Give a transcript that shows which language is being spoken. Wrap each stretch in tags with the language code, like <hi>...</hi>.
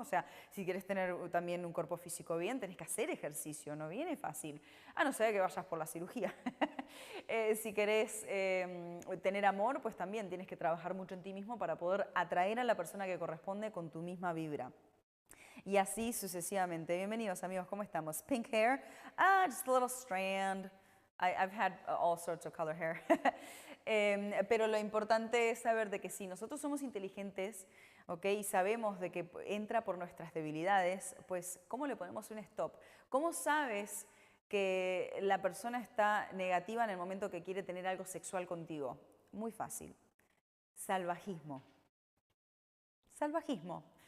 <es>O sea, si quieres tener también un cuerpo físico bien, tenés que hacer ejercicio, no viene fácil, a no ser que vayas por la cirugía. Si querés tener amor, pues también tienes que trabajar mucho en ti mismo para poder atraer a la persona que corresponde con tu misma vibra. Y así sucesivamente. Bienvenidos amigos, ¿cómo estamos?</es> <en>Pink hair, just a little strand. I've had all sorts of color hair.</en> <es>Pero lo importante es saber de que si nosotros somos inteligentes, ¿okay? Y sabemos de que entra por nuestras debilidades, pues ¿cómo le ponemos un stop? ¿Cómo sabes que la persona está negativa en el momento que quiere tener algo sexual contigo? Muy fácil. Salvajismo. Salvajismo.</es>